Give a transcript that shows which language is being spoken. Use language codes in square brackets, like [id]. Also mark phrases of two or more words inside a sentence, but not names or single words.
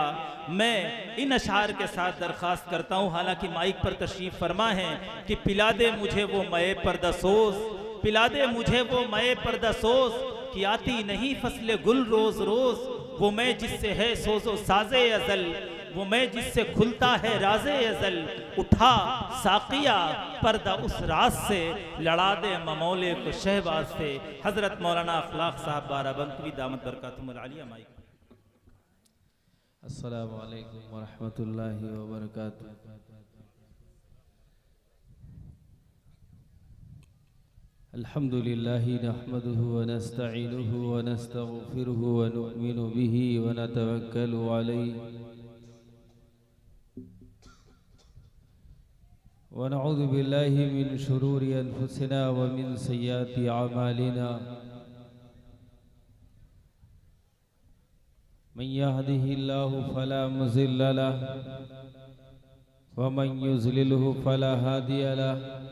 [ur] میں ان اشعار کے ساتھ درخواست کرتا ہوں، حالانکہ مائک پر تشریف فرما ہے، کہ پلا دے مجھے وہ مئے پردہ سوز، پلا دے مجھے وہ مئے پردہ سوز، کہ آتی نہیں فصل گل روز روز، وہ مے جس سے ہے سوز و ساز ازل، وہ مے جس سے کھلتا ہے راز ازل، اٹھا ساقیا پردہ اس راز سے، لڑا دے ممولے کو شہباز سے. حضرت مولانا اخلاق صاحب بارہ بنکوی [ar] دامت بركاتهم العالية. [ur] माइक। [ar] السلام عليكم ورحمة الله وبركاته. الحمد لله نحمده ونستعينه ونستغفره ونؤمن به ونتوكل عليه ونعوذ بالله من شرور أنفسنا ومن سيئات أعمالنا. من يهده الله فلا مضل له ومن يضلله فلا هادي له.